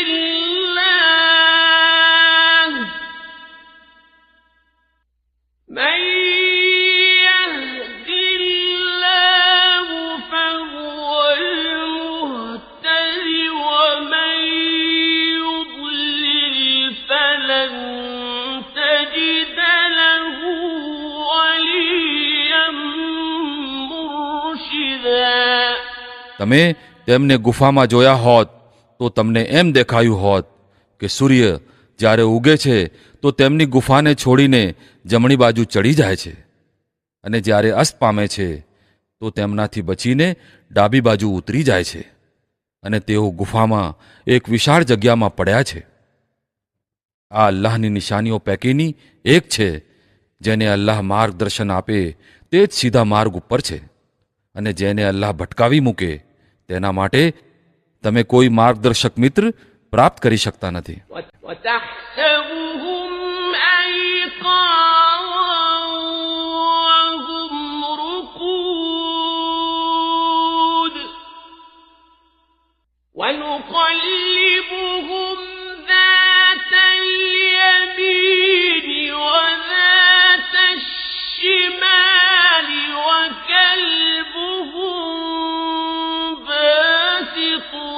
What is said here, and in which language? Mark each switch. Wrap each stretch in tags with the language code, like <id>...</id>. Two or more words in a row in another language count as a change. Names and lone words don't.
<ar>الله من يهد الله فهو المهتد ومن يضلل فلن تجد له وليا مرشدا.</ar> <gu>તમે તેમને ગુફામાં જોયા હોત તો તમને એમ દેખાયું હોત કે સૂર્ય જ્યારે ઉગે છે તો તેમની ગુફાને છોડીને જમણી બાજુ ચડી જાય છે અને જ્યારે અસ્ત પામે છે તો તેમનાથી બચીને ડાબી બાજુ ઉતરી જાય છે અને તેઓ ગુફામાં એક વિશાળ જગ્યામાં પડ્યા છે. આ અલ્લાહની નિશાનીઓ પૈકીની એક છે. જેને અલ્લાહ માર્ગદર્શન આપે તે જ સીધા માર્ગ ઉપર છે અને જેને અલ્લાહ ભટકાવી મૂકે તેના માટે તમે કોઈ માર્ગદર્શક મિત્ર પ્રાપ્ત કરી શકતા નથી.</gu> <ar>وتحسبهم أيقاظا وهم رقود ونقلبهم ذات اليمين وذات الشمال وكلبهم باسط</ar>